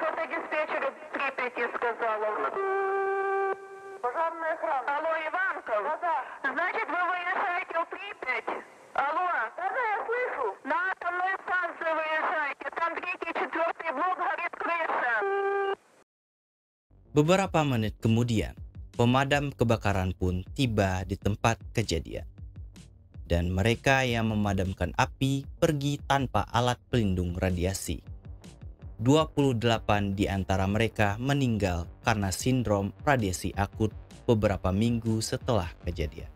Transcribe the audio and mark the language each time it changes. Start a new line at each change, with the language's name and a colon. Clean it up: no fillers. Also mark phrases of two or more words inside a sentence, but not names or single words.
Russian: Это диспетчер Припяти сказала. Пожарная охрана. Алло, Иванков? Да. Значит, вы выезжаете в Припять? Алло? Да, я слышу. На атомную станцию выезжаете. Там 3 и 4 блок горит крыша.
Indonesian: Beberapa menit kemudian, pemadam kebakaran pun tiba di tempat kejadian. Dan mereka yang memadamkan api pergi tanpa alat pelindung radiasi. 28 di antara mereka meninggal karena sindrom radiasi akut beberapa minggu setelah kejadian.